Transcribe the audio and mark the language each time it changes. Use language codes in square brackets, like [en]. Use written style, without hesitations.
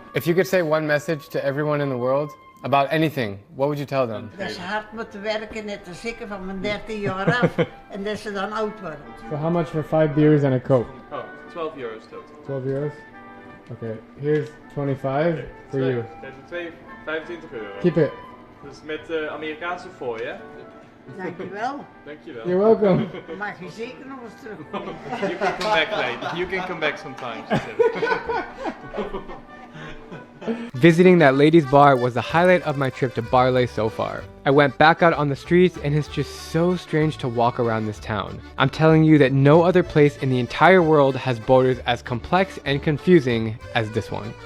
[en] If you could say one message to everyone in the world about anything, what would you tell them? [nl] Dat ze hard moeten werken, net als ik van mijn 13 jaar af. En dat ze dan oud worden. [en] So how much for 5 beers and a Coke? Oh, €12 total. 12 euros? Okay, here's 25 for you. [nl] Dat is €25. [en] Keep it. [nl] Dus met Amerikaanse fooi, hè? Dankjewel. Dankjewel. [en] You're welcome. [nl] Dan mag je zeker nog eens terugkomen. [en] You can come back later. You can come back sometime, she said. Visiting that ladies' bar was the highlight of my trip to Baarle so far. I went back out on the streets and it's just so strange to walk around this town. I'm telling you that no other place in the entire world has borders as complex and confusing as this one.